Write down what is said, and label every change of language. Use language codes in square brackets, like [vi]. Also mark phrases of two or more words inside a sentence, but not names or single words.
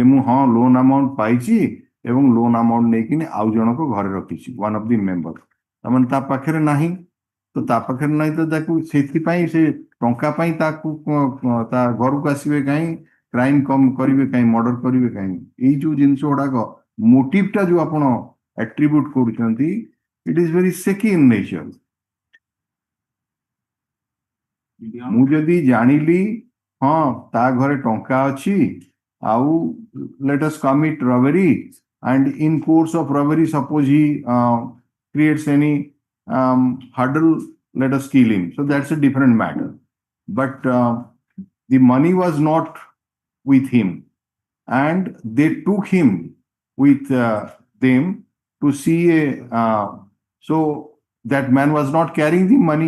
[or] ମୁଁ ହଁ [en] loan amount [or] ପାଇଛି ଏବଂ [en] loan amount [or] ନେଇକିନି ଆଉ ଜଣଙ୍କ ଘରେ ରଖିଛି [en] one of the member [or] ତାମାନେ ତା ପାଖରେ ନାହିଁ ତ ତା ପାଖରେ ନାହିଁ ତ ତାକୁ ସେଥିପାଇଁ ସେ ଟଙ୍କା ପାଇଁ ତାକୁ ତା ଘରକୁ ଆସିବେ କାହିଁ କ୍ରାଇମ କମ କରିବେ କାହିଁ ମର୍ଡର କରିବେ କାହିଁ ଏଇ ଯୋଉ ଜିନିଷ ଗୁଡାକ ମୋଟିଭଟା ଯୋଉ ଆପଣ ଆଟ୍ରିବ୍ୟୁଟ କରୁଛନ୍ତି [en] it is very shaky in nature. [or] ମୁଁ ଯଦି ଜାଣିଲି ହଁ ତା ଘରେ ଟଙ୍କା ଅଛି ଆଉ [en] let us commit robbery and in course of robbery suppose he creates any hurdle let us kill him so that's a different matter but the money was not with him and they took him with them to see a so that man was not carrying the money.